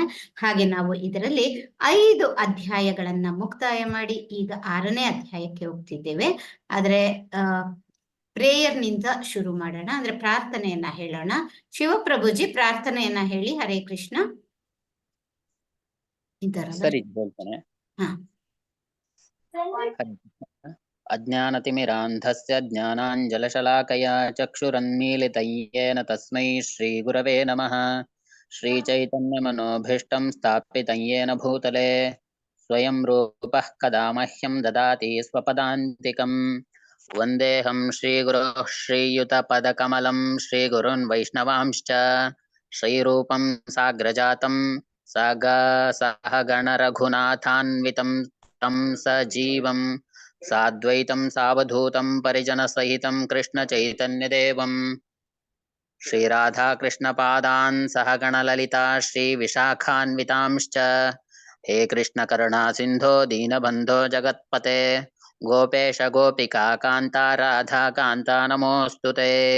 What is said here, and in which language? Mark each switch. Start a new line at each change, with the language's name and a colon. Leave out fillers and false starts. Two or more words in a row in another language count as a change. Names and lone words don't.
Kannada: ಹಾಗೆ ನಾವು ಇದರಲ್ಲಿ 5 ಅಧ್ಯಾಯಗಳನ್ನ ಮುಕ್ತಾಯ ಮಾಡಿ ಈಗ 6ನೇ ಅಧ್ಯಾಯಕ್ಕೆ ಹೋಗ್ತಿದ್ದೇವೆ. ಆದ್ರೆ ಪ್ರೇಯರ್ ನಿಂದ ಶುರು ಮಾಡೋಣ, ಅಂದ್ರೆ ಪ್ರಾರ್ಥನೆಯನ್ನ ಹೇಳೋಣ. ಶಿವಪ್ರಭುಜಿ ಪ್ರಾರ್ಥನೆಯನ್ನ ಹೇಳಿ. ಹರೇ ಕೃಷ್ಣ. ಸರಿ, ಹೇಳ್ತೇನೆ.
Sanskrit: ಅಜ್ಞಾನತಿಮಿರಾಂಧಸ್ಯ ಜ್ಞಾನಾಂಜಲಶಲಾಕಯಾ ಚಕ್ಷುರನ್ಮೀಲಿತಂ ಯೇನ ತಸ್ಮೈ ಶ್ರೀ ಗುರವೇ ನಮಃ. ಶ್ರೀಚೈತನ್ಯಮನೋಭೀಷ್ಟಂ ಸ್ಥಾಪಿತಂ ಯೇನ ಭೂತಲೆ ಸ್ವಯಂ ರೂಪಃ ಕದಾ ಮಹ್ಯಂ ದದಾತಿ ಸ್ವಪದಾಂತಿಕಂ. ವಂದೇಹಂ ಶ್ರೀಗುರೋಃ ಶ್ರೀಯುತಪದಕಮಲಂ ಶ್ರೀಗುರುನ್ ವೈಷ್ಣವಾಂಶ್ಚ ಶ್ರೀರೂಪಂ ಸಾಗ್ರಜಾತಂ ಸಹಗಣರಘುನಾಥಾನ್ವಿತಂ तं सजीवं साद्वैतं सावधूतं परिजनसहितं कृष्णचैतन्यदेवं श्रीराधाकृष्णपादान् सहगणललिता श्रीविशाखान्वितांश्च. हे कृष्णकरुणा सिन्धो दीनबन्धो जगत्पते गोपेश गोपिका कान्ता राधा कान्ता नमोऽस्तु ते.